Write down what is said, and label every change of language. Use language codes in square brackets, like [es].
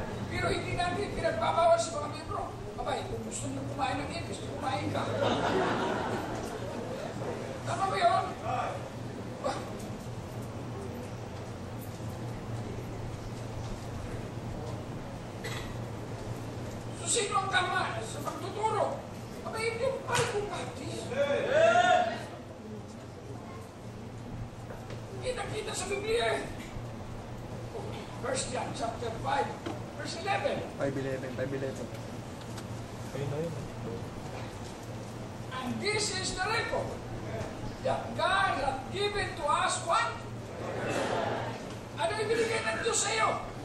[tl] Pero hindi natin pinagbabawal sa mga membro. Abay, kung gusto nyo kumain ng English, kumain ka. Tama ba yun? So, sino ang tama sa pagtuturo? Abay, hindi yung Bible Baptist. Kita-kita sa Biblia eh. 1 John chapter 5, verse 11. 5:11. Ayun na yun. [en] And this is the record that God hath given to us what? [tl] Ano ibinigay ng Diyos sa iyo?